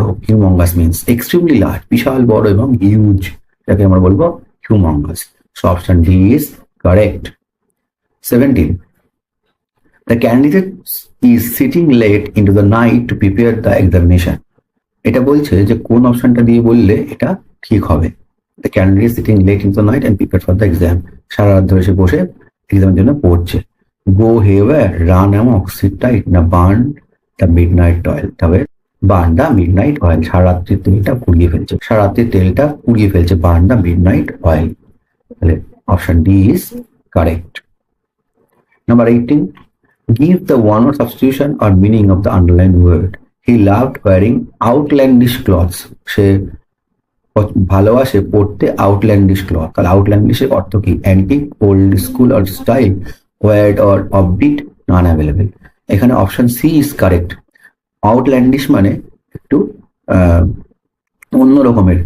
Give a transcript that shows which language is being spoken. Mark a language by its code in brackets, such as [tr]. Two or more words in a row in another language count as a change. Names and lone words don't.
[en] humongous means extremely large, [bn] বিশাল বড়, এবং হিউজ, যাকে আমরা বলবো হিউমঙ্গাস। [en] So option D is correct. 17. The candidate is sitting late into the night to prepare the examination. [bn] এটা বলছে যে কোন অপশনটা দিয়ে বললে এটা ঠিক হবে। [en] The candidate is sitting late into the night and prepared for the exam. [bn] সারা রাত ধরে সে বসে এক্সামের জন্য পড়ছে। [en] Go haywire, run amok, sit tight, না burn the midnight oil। [bn] তবে [en] burn the midnight oil, [bn] সারা রাত্রির তেলটা পুড়িয়ে ফেলছে, সারা রাত্রির তেলটা পুড়িয়ে ফেলছে, [en] burn the midnight oil. তাহলে option D is correct. number 18. Give the one word substitution or meaning of the underlined word. He loved wearing outlandish clothes. [bn] সে ভালোবাসে পড়তে [en] outlandish cloth. [bn] তাহলে আউটল্যান্ডিশ এর অর্থ কি? [en] antique, old school or style, weird or offbeat, non available. [bn] এখানে [en] option C is correct. [bn] আউটল্যান্ডিশ মানে একটু অন্য রকমের।